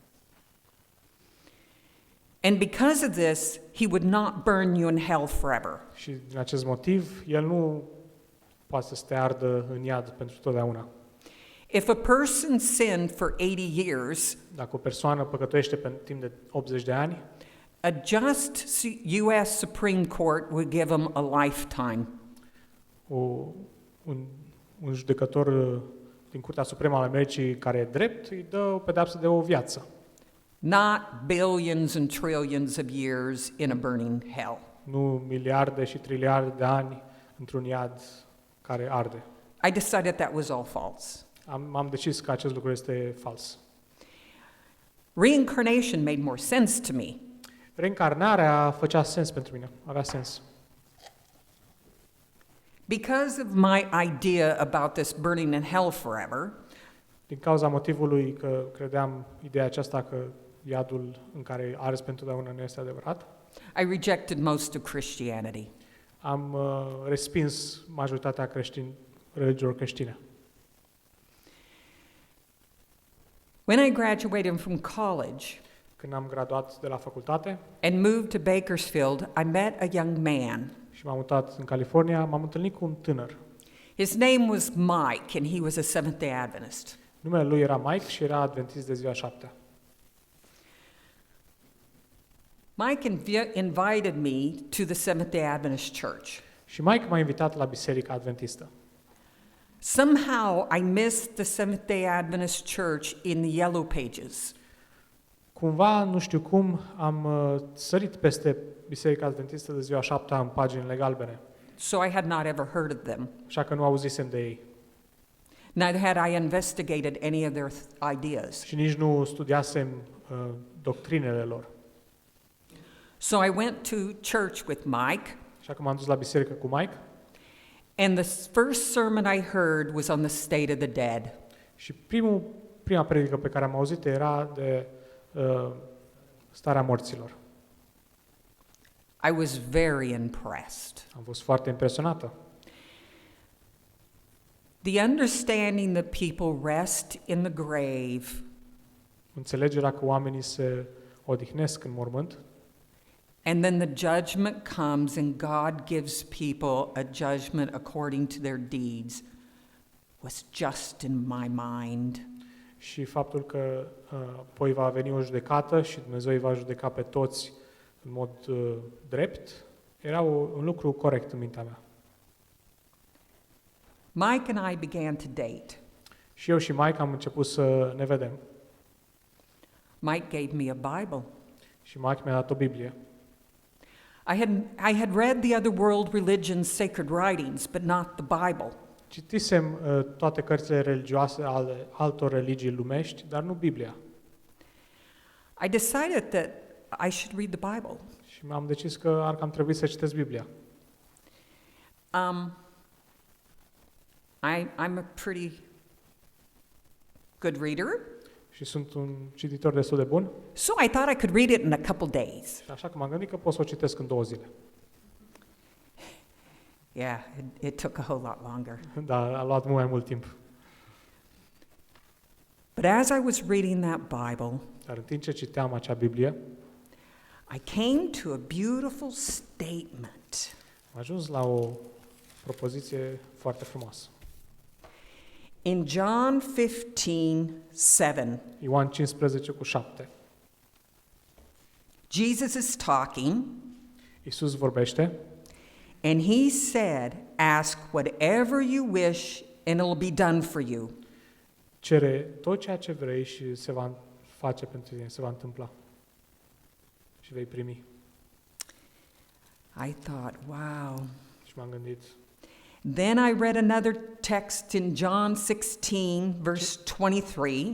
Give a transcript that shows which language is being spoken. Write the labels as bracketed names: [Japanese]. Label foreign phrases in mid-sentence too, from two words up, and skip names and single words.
[English] And because of this, he would not burn you in hell forever. [Romanian] Și din acest motiv, El nu poate să te ardă în iad pentru totdeauna. [English] If a person sinned for 80 years, [Romanian] Dacă o persoană păcătuiește pe timp de 80 de ani, [English] a just US Supreme Court would give him a lifetime. [Romanian] un judecător din Curtea Supremă a Americii care e drept, îi dă o pedeapsă de o viață. [English] Not billions and trillions of years in a burning hell. [Romanian] Nu miliarde și triliarde de ani într-un iad care arde. [English] I decided that was all false. [Romanian] Am decis că acest lucru este fals. [English] Reincarnation made more sense to me. [Romanian] Reîncarnarea făcea sens pentru mine, avea sens. [English] Because of my idea about this burning in hell forever, [Romanian] Din cauza motivului că credeam ideea aceasta că iadul în care arzi pentru totdeauna nu este adevărat, [English] I rejected most of Christianity. [Romanian] am respins majoritatea religiilor creștine. [English] When I graduated from college [Romanian] Când am graduat de la facultate [English] and moved to Bakersfield, I met a young man. [Romanian] și m-am mutat în California, m-am întâlnit cu un tânăr. [English] His name was Mike, and he was a Seventh-day Adventist. [Romanian] Numele lui era Mike și era adventist de ziua 7. [English] Mike invited me to the Seventh-day Adventist Church. [Romanian] Și Mike m-a invitat la biserica adventistă. [English] Somehow I missed the Seventh-day Adventist Church in the Yellow Pages. [Romanian] Cumva, nu știu cum, am sărit peste biserica adventistă de ziua 7 în paginile galbene. [English] So I had not ever heard of them. [Romanian] Așa că nu auzisem de ei. [English] Neither had I investigated any of their ideas. [Romanian] Și nici nu studiasem doctrinele lor. [English] So I went to church with Mike, [Romanian] Așa că m-am dus la biserică cu Mike [English] and the first sermon I heard was on the state of the dead. [Romanian] și prima predică pe care am auzit era de starea morților. [English] I was very impressed. [Romanian] Am fost foarte impresionată. [English] The understanding that people rest in the grave [Romanian] Înțelegerea că oamenii se odihnesc în mormânt [English] and then the judgment comes and God gives people a judgment according to their deeds was just in my mind. [Romanian] și faptul că apoi va veni o judecată și Dumnezeu îi va judeca pe toți în mod drept, era un lucru corect în mintea mea. [English] Mike and I began to date. [Romanian] Și eu și Mike am început să ne vedem. [English] Mike gave me a Bible. [Romanian] Și Mike mi-a dat o Biblie. [English] I had read the other world religions' sacred writings, but not the Bible. [Romanian] Citisem toate cărțile religioase ale altor religii lumești, dar nu Biblia. [English] I decided that I should read the Bible. [Romanian] Și m-am decis că ar cam trebui să citesc Biblia. [English] I'm a pretty good reader. [Romanian] Și sunt un cititor destul de bun. [English] So I thought I could read it in a couple days. [Romanian] Și așa că m-am gândit că pot să o citesc în 2 zile. [English] Yeah, it took a whole lot longer. [Romanian] Dar a luat mult mai mult timp. [English] But as I was reading that Bible, [Romanian] Dar în timp ce citeam acea Biblie, [English] I came to a beautiful statement. [Romanian] am ajuns la o propoziție foarte frumoasă. [English] In John 15:7, [Romanian] Ioan 15:7. [English] Jesus is talking, [Romanian] Iisus vorbește [English] and he said, "Ask whatever you wish, and it'll be done for you." [Romanian] cere tot ceea ce vrei și se va face pentru tine, se va întâmpla. Și vei primi. [English] I thought, wow. [Romanian] Și m-am gândit. [English] Then I read another text in John 16, verse 23.